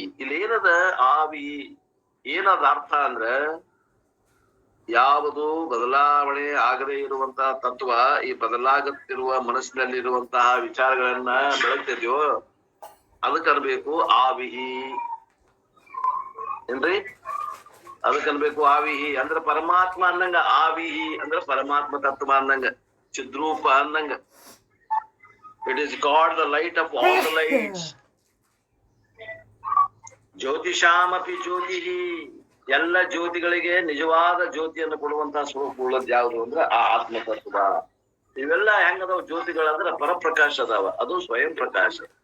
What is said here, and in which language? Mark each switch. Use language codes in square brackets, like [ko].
[kn] ಇಲ್ಲಿ ಏನದ ಆವಿ, ಏನದ ಅರ್ಥ ಅಂದ್ರ ಯಾವುದು ಬದಲಾವಣೆ ಆಗದೇ ಇರುವಂತಹ ತತ್ವ, ಈ ಬದಲಾಗುತ್ತಿರುವ ಮನಸ್ಸಿನಲ್ಲಿರುವಂತಹ ವಿಚಾರಗಳನ್ನ ಬೆಳಗ್ತಿದ್ಯೋ ಅದಕ್ಕೆ ಅನ್ಬೇಕು ಆವಿಹಿ ಏನ್ರಿ, ಅದಕ್ಕೆ ಅನ್ಬೇಕು ಆವಿಹಿ. ಅಂದ್ರ ಪರಮಾತ್ಮ ಅನ್ನಂಗ, ಆವಿಹಿ ಅಂದ್ರ ಪರಮಾತ್ಮ ತತ್ವ ಅನ್ನಂಗ, ಚಿದ್ರೂಪ ಅನ್ನಂಗ. [en] It is God, the light of all the lights. [kn] ಜ್ಯೋತಿಷಾಮಪಿ ಜ್ಯೋತಿಹಿ, ಎಲ್ಲ ಜ್ಯೋತಿಗಳಿಗೆ ನಿಜವಾದ ಜ್ಯೋತಿಯನ್ನು ಕೊಡುವಂತಹ ಸ್ವರೂಪ ಉಳ್ಳದ್ ಯಾವುದು ಅಂದ್ರೆ ಆ ಆತ್ಮ ತತ್ವ. ಇವೆಲ್ಲ ಹೆಂಗದಾವ ಜ್ಯೋತಿಗಳಂದ್ರ ಪರಪ್ರಕಾಶ ಅದಾವ, ಅದು ಸ್ವಯಂ ಪ್ರಕಾಶ.